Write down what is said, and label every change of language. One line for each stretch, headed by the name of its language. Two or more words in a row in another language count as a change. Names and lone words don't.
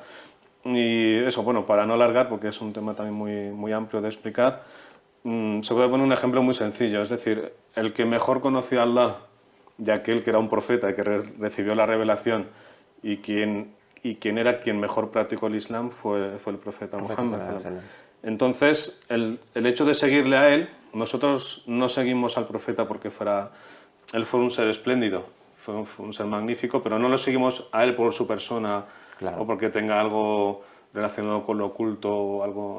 Spanish: Y eso, bueno, para no alargar, porque es un tema también muy amplio de explicar, se puede poner un ejemplo muy sencillo. Es decir, el que mejor conoció a Allah, de aquel que era un profeta y que recibió la revelación, y quien era quien mejor practicó el Islam fue el profeta Profeta Muhammad.
Arabic: صلى الله عليه وسلم.
Spanish: Entonces, el hecho de seguirle a él, nosotros no seguimos al profeta porque él fue un ser espléndido, fue un ser magnífico, pero no lo seguimos a él por su persona Claro. o porque tenga algo relacionado con lo oculto o algo.